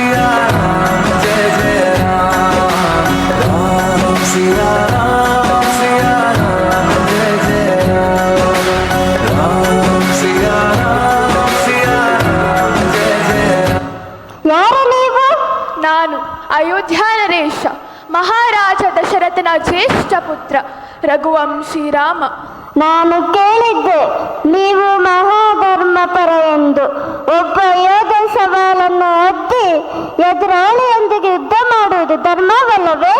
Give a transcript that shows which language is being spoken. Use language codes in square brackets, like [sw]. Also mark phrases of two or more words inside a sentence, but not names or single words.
[hi] जय जय राम राम सिया राम जय जय राम राम सिया राम जय जय राम. [kn] ಯಾರು ನೀವು? ನಾನು ಅಯೋಧ್ಯ ನರೇಶ, ಮಹಾರಾಜ ದಶರಥನ ಜ್ಯೇಷ್ಠ ಪುತ್ರ ರಘುವಂಶಿ ರಾಮ. ನಾನು ಕೇಳಿದ್ದೆ ನೀವು ಮಹಾಧರ್ಮಪರ ಎಂದು. ಒಬ್ಬ ಯೋಧ ಸವಾಲನ್ನು ಒತ್ತಿ ಎದುರಾಳಿಯೊಂದಿಗೆ ಯುದ್ಧ ಮಾಡುವುದು ಧರ್ಮವಲ್ಲವೇ?